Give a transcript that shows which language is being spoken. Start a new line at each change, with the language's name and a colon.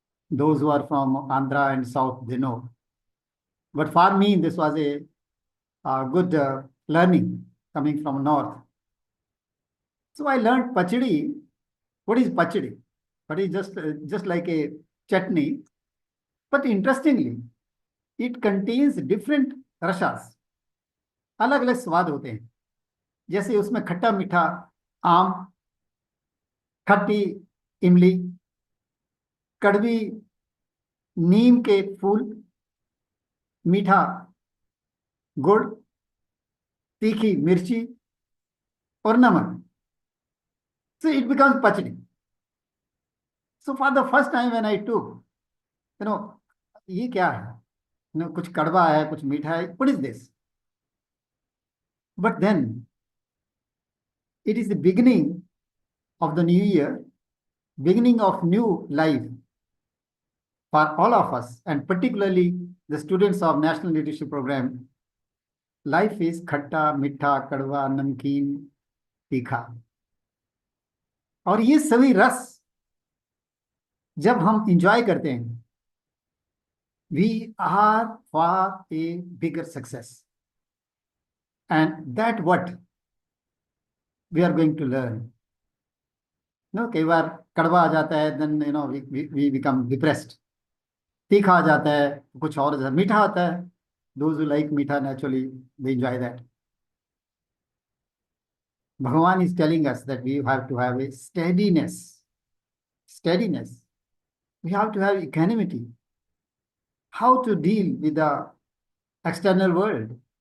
English: Those who are from Andhra and South, they know. But for me, this was a good learning coming from North. So I learned pachdi. What is pachdi? But it's just like a chutney. But interestingly, it contains different
Hindi: rasas, अलग अलग स्वाद होते हैं. जैसे उसमें खट्टा मीठा आम, खट्टी इमली, कड़वी नीम के फूल, मीठा गुड़, तीखी मिर्ची और नमक.
English: So it becomes pachdi. So for the first time when I took,
Hindi: ये क्या है? कुछ कड़वा है, कुछ मीठा है.
English: What is this? But then it is the beginning of the new year, beginning of new life for all of us, and particularly the students of National Leadership Program. Life is
Hindi: khatta, mitha, kadwa, namkeen, tikha. और ये सभी रस जब हम enjoy करते हैं,
English: we are for a bigger success. And that what we are going to learn. No,
Hindi: कई बार कड़वा आ जाता है,
English: then we become depressed.
Hindi: तीखा आ जाता है, कुछ और मीठा आता है.
English: Those who like meetha naturally they enjoy that. Bhagavan is telling us that we have to have a steadiness. Steadiness. We have to have equanimity. How to deal with the external world?